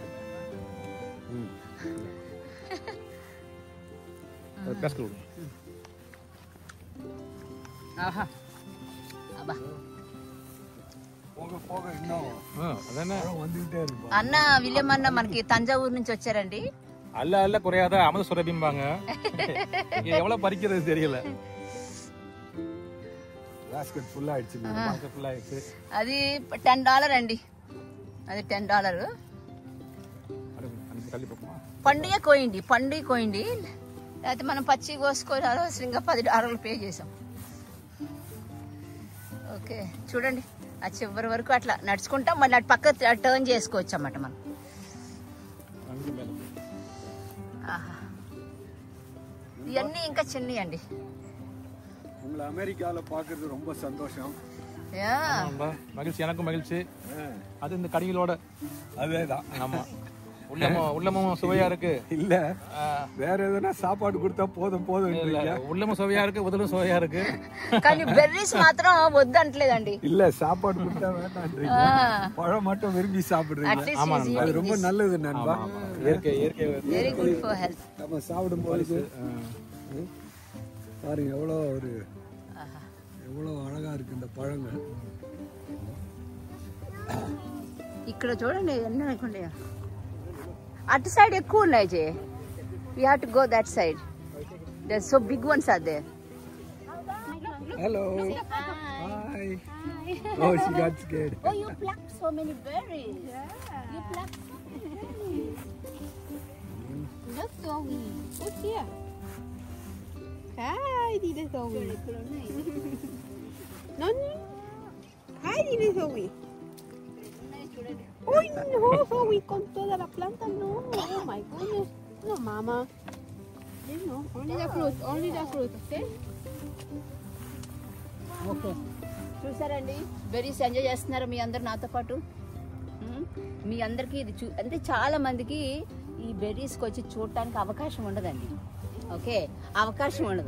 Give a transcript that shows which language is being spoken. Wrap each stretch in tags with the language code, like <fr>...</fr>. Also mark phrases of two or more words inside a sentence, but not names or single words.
<te>ఆహా అబ్బా అన్న విలియం అన్న మనకి తంజావూరు నుంచి వచ్చారండి.</te> <ta>அல்ல குறையாத அமத சுரபிம்பாங்க. எவ்வளவு பறிக்கிறது தெரியல.</ta> <en>basket full ஆயிடுச்சு.</en> <te>అది $10 అండి. అది $10. పండుగ కోయండి లేకపోతే మనం పచ్చి కోసుకొని అనవసరంగా $10 పే చేసాం. ఓకే చూడండి ఆ చివరి వరకు అట్లా నడుచుకుంటాం. మళ్ళీ అటు పక్క టర్న్ చేసుకోవచ్చు అన్నమాట మనం. ఇవన్నీ ఇంకా చిన్నవి అండి.</te> <ta>உங்களை அமெரிக்கால பாக்குறது ரொம்ப சந்தோஷம். மகிழ்ச்சி, எனக்கும் மகிழ்ச்சி. அது இந்த கடைகளோட அதேதான். ஆமா உள்ளமும் சுவையா இருக்கு. இல்ல வேற எதனா சாப்பாடு கொடுத்தா போதும் போதும். உள்ளமும் சுவையா இருக்கு, உதலும் சுவையா இருக்கு.</ta> <te>కానీ బెర్రీస్ మాత్రం వద్దు అంటలేదండి.</te> <ta>இல்ல சாப்பாடு கொடுத்தா வேண்டாம்ன்றீங்க, பழம் மட்டும் விரும்பி சாப்பிடுறீங்க. அது ரொம்ப நல்லது நண்பா. இயற்கை</ta> <en>very good for health.</en> <ta>நம்ம சாப்பிடும் போது பாருங்க எவ்வளவு అழగా இருக்கு இந்த பழங்கள்.</ta> <te>ఇక్కడ చూడండి ఎన్ని అనుకోండి. అటు సైడ్ ఎక్కువ ఉన్నాయి జే.</te> <en>We have to go that side. There's so big ones are there. Hello. Hi. Oh, she got scared. Oh, you plucked so many berries. You plucked so many berries. Look, Zoe. What's here? Hi, Dina Zoe. Nani? Hi, Dina Zoe.</en> <es>Uy, no, Zoe, con toda la planta, no.</es> <en>Oh, my goodness. No, mama. No, only the fruit, okay?</en> <te>ఓకే, చూసారండి</te> <en>berries enjoy</en> <te>చేస్తున్నారు మీ అందరు నాతో పాటు. మీ అందరికీ ఇది అంటే చాలా మందికి ఈ బెర్రీస్కి వచ్చి చూడటానికి అవకాశం ఉండదండి. ఓకే, అవకాశం ఉండదు.</te>